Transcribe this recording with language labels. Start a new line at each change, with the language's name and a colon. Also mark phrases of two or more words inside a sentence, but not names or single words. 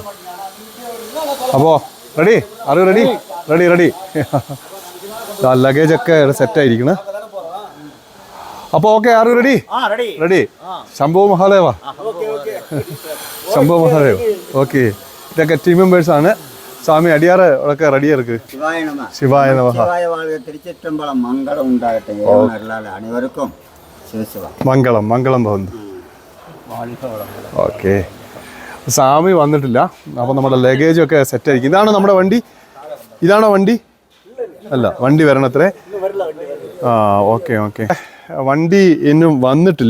Malayalam: അപ്പോൾ റെഡി? അറിവ് റെഡി? റെഡി റെഡി. ലഗേജൊക്കെ സെറ്റായിരിക്കണ്. അപ്പോൾ ഓക്കെ, അറിവ് റെഡി? റെഡി. ശംഭോ മഹാദേവ, ശംഭോ മഹാദേവ്. ഓക്കെ, ഇതൊക്കെ ടീം മെമ്പേഴ്സാണ്. സ്വാമി അടിയാറ് ഒക്കെ റെഡിയാ இருக்கு.
Tamil: சிவாய நம. திருச்சிற்றம்பலம் மங்களம் உண்டாகட்ടെ. அனைவருக்கும்
Malayalam: മംഗളം മംഗളം പോകുന്നു. ഓക്കെ, സ്വാമി വന്നിട്ടില്ല. അപ്പോൾ നമ്മുടെ ലഗേജൊക്കെ സെറ്റായിരിക്കും. ഇതാണ് നമ്മുടെ വണ്ടി. ഇതാണോ വണ്ടി? അല്ല, വണ്ടി വരണത്രേ. ആ ഓക്കെ ഓക്കെ. വണ്ടി ഇന്നും വന്നിട്ടില്ല.